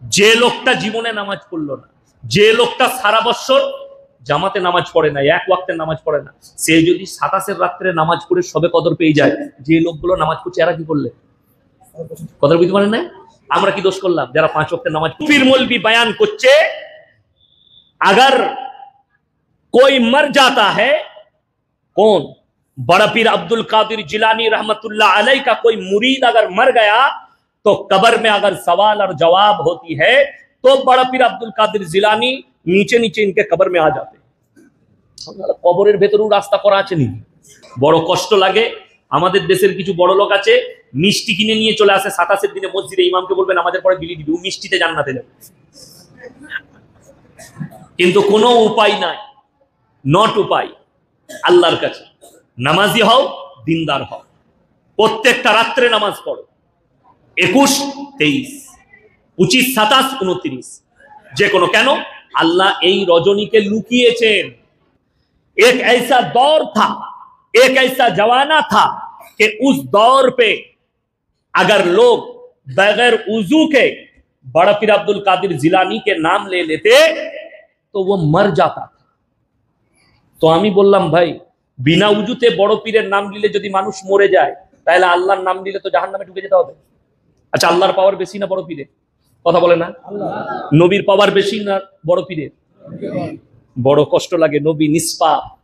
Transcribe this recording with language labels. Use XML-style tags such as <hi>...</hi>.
<bn>যে লোকটা জীবনে নামাজ পড়লো না, যে লোকটা সারা বছর জামাতে নামাজ পড়ে না, এক ওয়াক্তের নামাজ পড়ে না, সে যদি 27 রাত্রে নামাজ পড়ে সবে কদর পেয়ে যায়, যে লোকগুলো নামাজ পড়ছে এরা কি করলে? কদর বুঝতে পারেন না? আমরা কি দোষ করলাম যারা 5 ওয়াক্তের নামাজ? পীর মৌলবী বয়ান করছে,</bn> <hi>अगर कोई मर जाता है, कौन? बड़ा पीर अब्दुल कादिर जिलानी रहमतुल्लाह अलैह का कोई मुरीद अगर मर गया तो कब्र में अगर सवाल और जवाब होती है तो बड़ा पीर अब्दुल कादिर जिलानी नीचे नीचे इनके कब्र में आ जाते।</hi> <bn>কবরের ভেতরেও রাস্তা করা আছে নি? বড় কষ্ট লাগে। আমাদের দেশের কিছু বড় লোক আছে, মিষ্টি কিনে নিয়ে চলে আসে 27 দিনে মসজিদে, ইমামকে বলবেন আমাদের পরে বিলি দিবি, ও মিষ্টিতে জান্নাতে যাবে। কিন্তু কোনো উপায় নাই, নট উপায়। আল্লাহর কাছে নামাজি হও, দিনদার হও, প্রত্যেকটা রাত্রে নামাজ পড়ো, 21, 23, 25, 27, 29, যে কোনো। কেন? আল্লাহ এই রজনীকে লুকিয়েছেন।</bn> <hi>एक ऐसा दौर था, एक ऐसा जमाना था कि उस दौर पे अगर लोग बगैर उजू के बड़ा पीर अब्दुल कादिर जिलानी के नाम ले लेते तो वो मर जाता था।</hi> <bn>तो আমি বললাম ভাই, বিনা উজুতে বড় পীরের নাম নিলে যদি মানুষ মরে যায়, তাহলে আল্লাহর নাম নিলে তো জাহান্নামে ঢুকে যেতে হবে। আচ্ছা, আল্লাহর পাওয়ার বেশি না বড় পীরের? কথা বলে না? নবীর পাওয়ার বেশি না বড় পীরের? বড় কষ্ট লাগে, নবী নিষ্পাপ।</bn>